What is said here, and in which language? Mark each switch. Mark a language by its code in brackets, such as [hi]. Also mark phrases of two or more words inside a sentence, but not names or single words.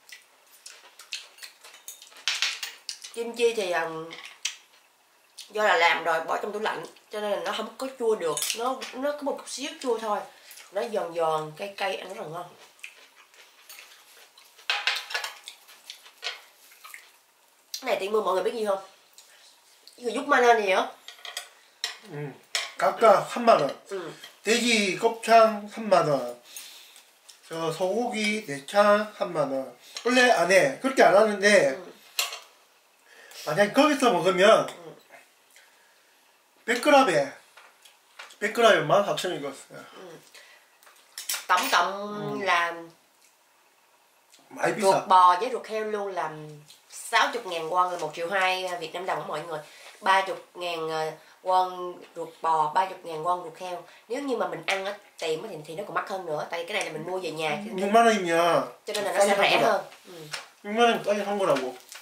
[vi] Kim chi thì do là làm rồi bỏ trong tủ lạnh cho nên là nó không có chua được, nó có một chút xíu chua thôi, nó giòn giòn cay cay ăn rất là ngon. Cái này tiện mua mọi người biết gì không? [ko] 이거 6만 원이에요? 각각 3만 원. 돼지 곱창 3만 원. 저 소고기 내장 3만 원. 원래 안 해. 그렇게 안 하는데 만약 거기서 먹으면 100g에 14,000원 이거였어요. [vi] Tổng cộng là [ko] 많이 [vi] ruột [ko] 비싸. [vi] bò với ruột heo luôn là 60.000 won là 1,2 triệu Việt Nam đồng của mọi người. 30.000 won ruột bò, 30.000 won ruột heo. Nếu như mà mình ăn ở tiệm thì nó còn mắc hơn nữa. Tại cái này là mình mua về nhà [ko] 6만 원이면 [vi] cho nên là nó sẽ rẻ hơn. [ko] 6만 원 싸게 산 거라고.